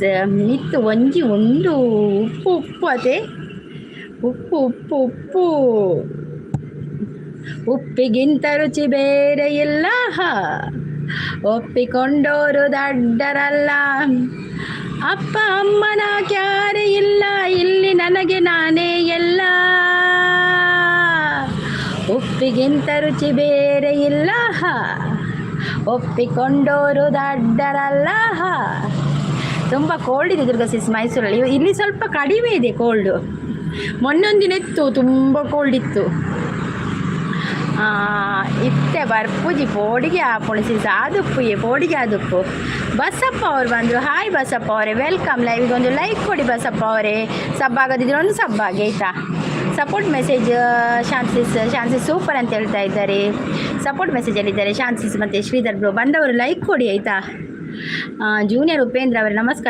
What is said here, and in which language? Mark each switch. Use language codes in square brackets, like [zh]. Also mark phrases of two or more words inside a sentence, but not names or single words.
[tcy] ನಿತ್ತು ಒಂಜಿ [kn] ಒಂದು ಉಪ್ಪು ಅದೇ ಉಪ್ಪು ಉಪ್ಪಿಗಿಂತ ರುಚಿ ಬೇರೆ ಇಲ್ಲ, ಒಪ್ಪಿಕೊಂಡೋರು ದಡ್ಡರಲ್ಲ, ಅಪ್ಪ ಅಮ್ಮನ ಕ್ಯಾರೆ ಇಲ್ಲ, ಇಲ್ಲಿ ನನಗೆ ನಾನೇ ಎಲ್ಲ, ಉಪ್ಪಿಗಿಂತ ರುಚಿ ಬೇರೆ ಇಲ್ಲ, ಒಪ್ಪಿಕೊಂಡೋರು ದಡ್ಡರಲ್ಲ. ತುಂಬ ಕೋಲ್ಡ್ ಇದೆ ದುರ್ಗಾ ಸಿಸ್ ಮೈಸೂರಲ್ಲಿ. ಇಲ್ಲಿ ಸ್ವಲ್ಪ ಕಡಿಮೆ ಇದೆ ಕೋಲ್ಡು, ಮೊನ್ನೊಂದಿನ ಇತ್ತು ತುಂಬ ಕೋಲ್ಡ್ ಇತ್ತು. [tcy] ಇತ್ತೆ ಬರ್ಪುಜಿ ಪೋಡಿಗೆ ಪುಣಿಸಿ ಆದುಪ್ಪು ಪೋಡಿಗೆ ಆದುಪ್ಪು. [kn] ಬಸಪ್ಪ ಅವ್ರು ಬಂದರು. ಹಾಯ್ ಬಸಪ್ಪ ಅವರೇ, ವೆಲ್ಕಮ್. ಲೈವಿಗೆ ಒಂದು ಲೈಕ್ ಕೊಡಿ ಬಸಪ್ಪ ಅವರೇ, ಸಬ್ ಆಗೋದಿದ್ರೆ ಒಂದು ಸಬ್ ಆಗಿ ಆಯಿತಾ. [en] support message [kn] ಶಾನ್ಸಿಸ್ ಸೂಪರ್ ಅಂತ ಹೇಳ್ತಾ ಇದ್ದಾರೆ. ಸಪೋರ್ಟ್ ಮೆಸೇಜಲ್ಲಿದ್ದಾರೆ ಶಾನ್ಸಿಸ್ ಮತ್ತು ಶ್ರೀಧರ್ ಬ್ರೋ. ಬಂದವರು ಲೈಕ್ ಕೊಡಿ ಆಯಿತಾ. ಜೂನಿಯರ್ ಉಪೇಂದ್ರ ಅವರೇ ನಮಸ್ಕಾರ.